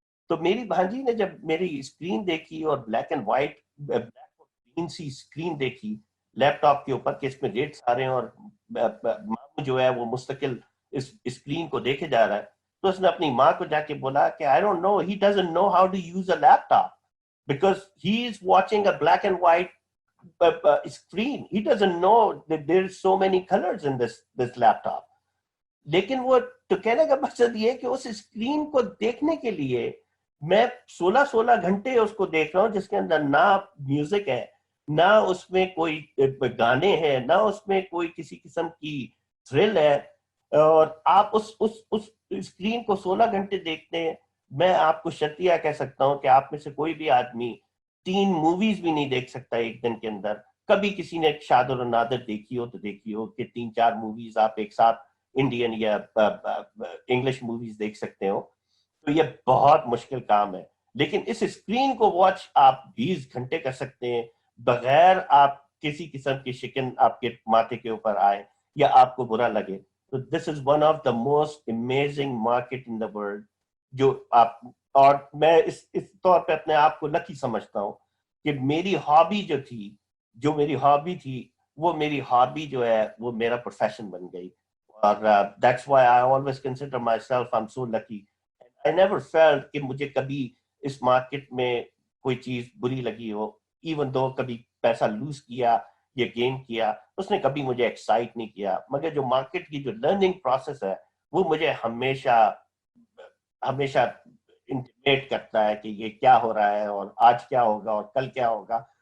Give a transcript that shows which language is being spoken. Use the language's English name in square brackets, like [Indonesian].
[Urdu] تو میری بھانجی نے جب میری اسکرین دیکھی اور بلیک اینڈ وائٹ بلیک اور گرین سی اسکرین دیکھی لیپ ٹاپ کے اوپر کہ اس میں ڈیٹس آ رہے ہیں اور ماموں جو ہے وہ مستقل اس اسکرین کو دیکھے جا رہا ہے، تو اس نے اپنی ماں کو جا کے بولا کہ [English] I don't know, he doesn't know how to use a laptop because he is watching a black and white screen. He doesn't know that there's so many colors in this laptop. [Urdu] لیکن وہ تو کہنے کا مقصد یہ کہ اس screen کو دیکھنے کے لیے میں 16 گھنٹے اس کو دیکھ رہا ہوں، جس کے اندر نہ میوزک ہے، نہ اس میں کوئی گانے ہیں، نہ اس میں کوئی کسی قسم کی تھرل ہے، اور آپ اس اسکرین کو 16 گھنٹے دیکھتے ہیں. میں آپ کو شرطیہ کہہ سکتا ہوں کہ آپ میں سے کوئی بھی آدمی 3 موویز بھی نہیں دیکھ سکتا ایک دن کے اندر. کبھی کسی نے شادر و نادر دیکھی ہو تو دیکھی ہو کہ 3-4 موویز آپ ایک ساتھ انڈین یا انگلش موویز دیکھ سکتے ہو. تو یہ بہت مشکل کام ہے. لیکن اس اسکرین کو واچ آپ 20 گھنٹے کر سکتے ہیں بغیر آپ کسی قسم کی شکن آپ کے ماتھے کے اوپر آئے یا آپ کو برا لگے. [English] تو this is one of the most amazing market in the world. [Urdu] جو آپ، اور میں اس طور پہ اپنے آپ کو لکی سمجھتا ہوں کہ میری ہابی جو میری ہابی تھی، وہ میری ہابی جو ہے وہ میرا پروفیشن بن گئی. [English] اور that's why I always consider myself I'm so lucky. I never felt [Urdu] کہ مجھے کبھی اس مارکیٹ میں کوئی چیز بری لگی ہو، ایون دو کبھی پیسہ لوز کیا یا گین کیا، اس نے کبھی مجھے ایکسائٹ نہیں کیا. مگر جو مارکیٹ کی جو لرننگ پروسیس ہے وہ مجھے ہمیشہ انٹیمیٹ کرتا ہے کہ یہ کیا ہو رہا ہے اور آج کیا ہوگا اور کل کیا ہوگا.